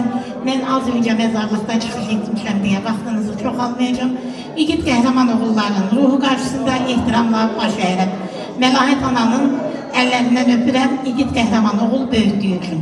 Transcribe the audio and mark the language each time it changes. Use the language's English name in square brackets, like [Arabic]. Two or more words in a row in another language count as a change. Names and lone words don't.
[Turkish] Ben az önce mezarlıkta çıkış etmişim diye vaxtınızı çok almayacağım. [Azerbaijani] İgid qəhrəman oğulların ruhu karşısında ehtiramla baş əyirəm. Melahet ananın ellerinden öpürəm, İgid qəhrəman oğul böyütdüyü üçün.